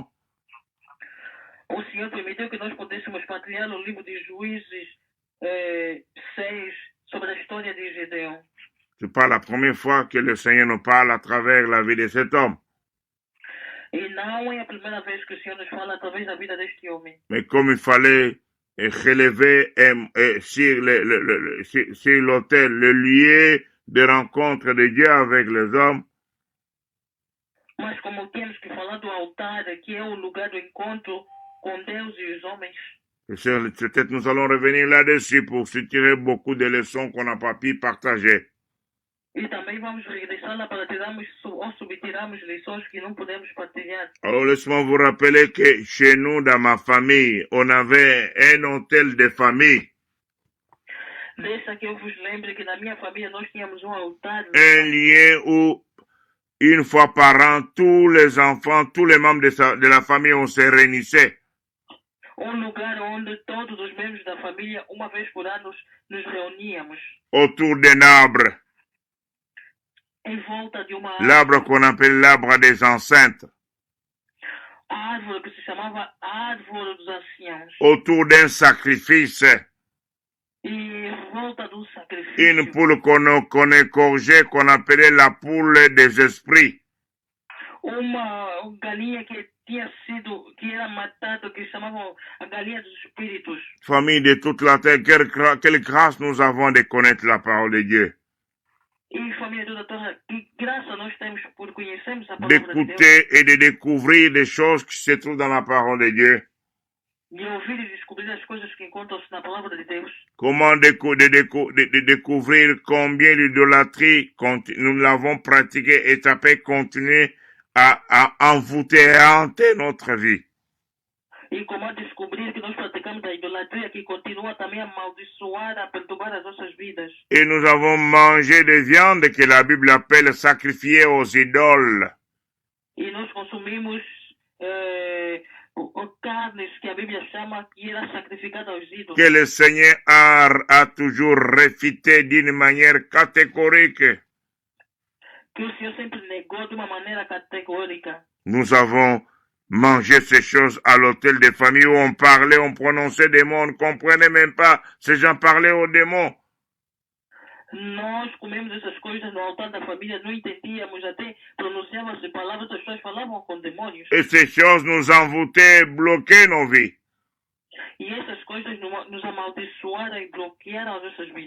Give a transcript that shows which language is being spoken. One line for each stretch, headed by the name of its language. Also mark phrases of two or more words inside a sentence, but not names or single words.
Portuguese: O Senhor permitiu que nós pudéssemos partilhar o livro de Juízes 6 sobre a história de Gédéon.
French: C'est pas la première fois que le Seigneur nous parle à travers la vie de cet homme.
Portuguese: E não é a primeira vez que o Senhor nos fala através da vida deste homem.
French: Mais comme il fallait relever sur l'autel le lieu de rencontre de Dieu avec les hommes,
Portuguese: mas como temos que falar do altar, que é o lugar do encontro com Deus e os homens.
French: Peut-être nous allons revenir là-dessus pour se tirer beaucoup de leçons qu'on n'a pas pu partager.
Portuguese: E também vamos regressar lá para tirarmos ou subtirarmos lições que não podemos partilhar.
French: Alors laisse-moi vous rappeler que chez nous, dans ma famille, on avait un hôtel de famille.
Portuguese: Deixa que eu vos lembre que na minha família nós tínhamos altar.
French: Un lieu où, une fois par an, tous les enfants, tous les membres de la famille, on se réunissait.
Portuguese: Lugar onde todos os membros da família, uma vez por ano, nos reuníamos.
French: Autour d'un arbre.
Portuguese: Em volta de uma
French: l'arbre qu'on appelle l'arbre des enceintes.
Portuguese: A árvore que se chamava árvore dos anciãos.
French: Autour d'un sacrifice.
Portuguese: E em volta do sacrifício.
French: Une poule qu'on égorgeait, qu'on appelait la poule des esprits.
Portuguese: Uma galinha que era matada, que chamavam a galinha dos espíritos.
French: Famille de toute la terre, quelle grâce nous avons de connaître la parole de Dieu.
Portuguese: E família de toda a terra, que graça nós temos por conhecermos a palavra de Deus.
French: D'écouter et de découvrir des choses qui se trouvent dans la parole de Dieu.
Portuguese: De ouvir e descobrir as coisas que encontram-se na palavra de Deus.
French: Comment de découvrir combien l'idolâtrie nous l'avons pratiquée et ça peut continuer à envoûter et à hanter notre vie.
Portuguese: E como descobrir que nós praticamos a idolatria que continua também a amaldiçoar, a perturbar as nossas vidas.
French: Et nous avons mangé des viandes que la Bible appelle sacrifiées aux idoles.
Portuguese: E nós consumimos carnes que a Bíblia chama que era sacrificada aos ídolos.
French: Que le Seigneur a toujours réfuté d'une manière catégorique.
Portuguese: Que o Senhor sempre negou de uma maneira categórica.
French: Nous avons mangé ces choses à l'hôtel des familles où on parlait, on prononçait des mots, on ne comprenait même pas. Ces gens parlaient aux démons.
Portuguese: Nós comemos essas coisas no altar da família, não entendíamos, até pronunciavam-se palavras, as pessoas falavam com demônios.
French: Et ces choses nous envoûtaient, bloquaient nos vies.
Portuguese: E essas coisas nos amaldiçoaram e bloquearam as nossas vidas.